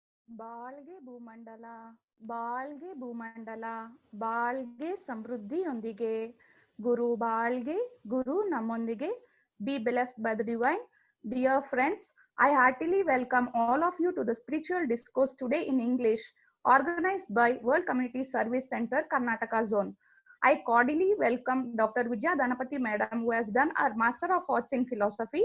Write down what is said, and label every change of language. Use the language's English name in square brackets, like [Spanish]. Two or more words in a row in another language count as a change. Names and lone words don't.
[Kannada] ಬಾಳ್ಗೆ ಭೂಮಂಡಲ ಬಾಳ್ಗೆ ಭೂಮಂಡಲ ಬಾಳ್ಗೆ ಸಮೃದ್ಧಿಯೊಂದಿಗೆ ಗುರು ಬಾಳ್ಗೆ ಗುರು ನಮ್ಮೊಂದಿಗೆ. [English] Be blessed by the divine. Dear friends, I heartily welcome all of you to the spiritual discourse today in English, organized by World Community Service Center, Karnataka Zone. I cordially welcome Dr. Vijaya Dhanapati Madam, who has done her Master of Arts in Philosophy.